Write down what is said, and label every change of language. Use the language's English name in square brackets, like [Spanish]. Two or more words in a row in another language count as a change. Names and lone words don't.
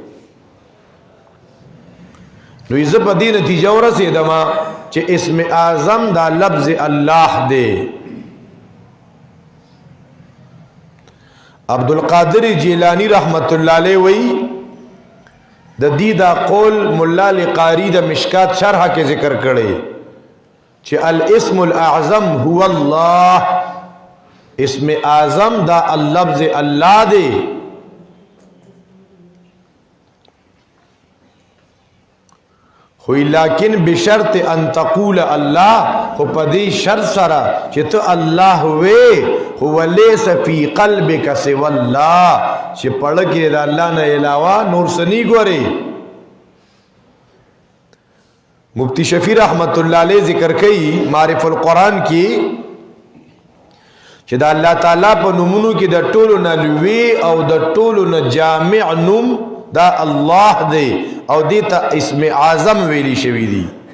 [Pashto] نو یې په دې نتیجه ورسېدم چې اسم اعظم دا لفظ الله دی. عبدالقادر جیلانی رحمت اللہ علیہ وی د دې دا قول مولا لقاری د مشکات شرح کې ذکر کړي چې [Arabic] الاسم الاعظم هو الله، [Pashto] اسم اعظم دا اللفظ الله دی. خوی لیکن [Arabic] بشرط ان تقول الله، [Pashto] خو پدی شرط سره چې ته الله وې [Arabic] هو ليس فی قلبک سوى الله، [Pashto] چې پړه کې د الله نه علاوه نور سنی ګوري. مفتی شفیع رحمت الله علیہ ذکر کوي معرف القرآن کې چې د الله تعالی په نومونو کې د ټولو نه لوی او د ټولو نه جامع نوم دا الله دی او دیتا اسم اعظم ویلی شوی دی.